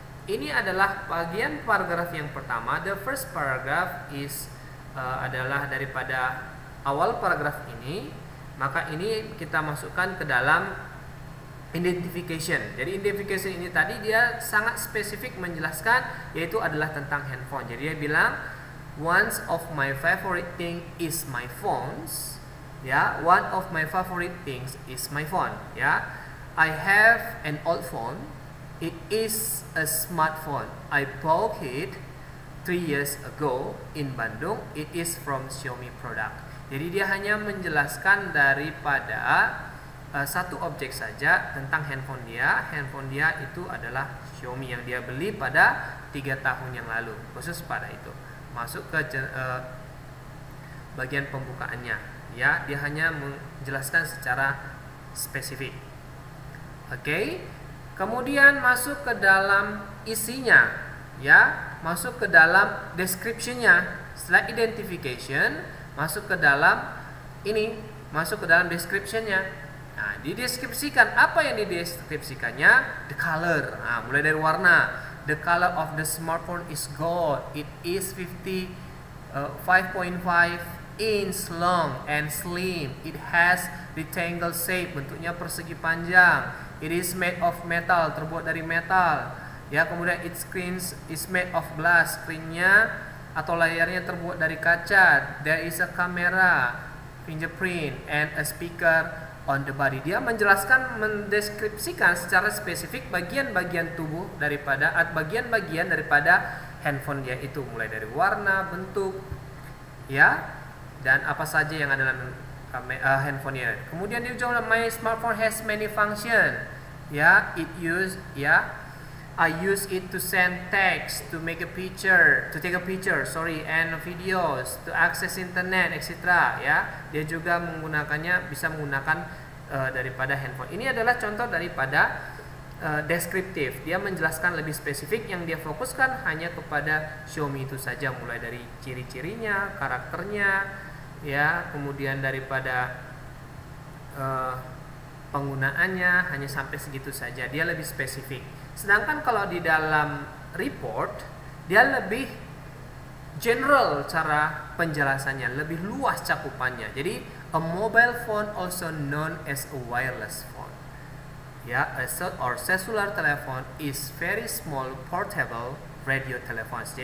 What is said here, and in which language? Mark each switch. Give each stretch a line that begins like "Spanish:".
Indonesian: ini adalah bagian paragraf yang pertama.
English: The first paragraph is
Indonesian: adalah daripada awal paragraf ini. Maka ini kita masukkan ke dalam identification. Jadi identification ini tadi dia sangat spesifik menjelaskan, yaitu adalah tentang handphone. Jadi dia bilang
English: one of my favorite thing is my phones. Ya, one of my favorite things is my phone. Ya, I have an old phone. It is a smartphone. I bought it 3 years ago in Bandung. It is from Xiaomi product.
Indonesian: Jadi dia hanya menjelaskan daripada satu objek saja tentang handphone dia. Handphone dia itu adalah Xiaomi yang dia beli pada 3 tahun yang lalu. Khusus pada itu. Masuk ke bagian pembukaannya. Ya, dia hanya menjelaskan secara spesifik. Oke. Kemudian masuk ke dalam isinya, ya, masuk ke dalam description-nya. Setelah identification, masuk ke dalam ini, masuk ke dalam description-nya. Nah, dideskripsikan apa yang dideskripsikannya?
English: The color.
Indonesian: Nah, mulai dari warna.
English: The color of the smartphone is gold. It is 5.5 inch long and slim. It has rectangle shape,
Indonesian: bentuknya persegi panjang.
English: It is made of metal,
Indonesian: terbuat dari metal. Ya, kemudian
English: its screen is made of glass.
Indonesian: Screen-nya atau layarnya terbuat dari kaca.
English: There is a camera, fingerprint, and a speaker on the body.
Indonesian: Dia menjelaskan, mendeskripsikan secara spesifik bagian-bagigian tubuh daripada bagian-bagian daripada handphone dia itu, mulai dari warna, bentuk, ya, dan apa saja yang ada dalam handphone-nya. Kemudian dia juga,
English: my smartphone has many function. Ya, I use it to send text, to take a picture, and videos, to access internet, etc.
Indonesian: Ya, dia juga menggunakannya, bisa menggunakan daripada handphone. Ini adalah contoh daripada deskriptif. Dia menjelaskan lebih spesifik, yang dia fokuskan hanya kepada Xiaomi itu saja, mulai dari ciri-cirinya, karakternya, ya, kemudian daripada penggunaannya, hanya sampai segitu saja. Dia lebih spesifik. Sedangkan kalau di dalam report, dia lebih general cara penjelasannya, lebih luas cakupannya.
English: Jadi a mobile phone also known as a wireless phone. Ya, or cellular telephone is very small portable radio telephones.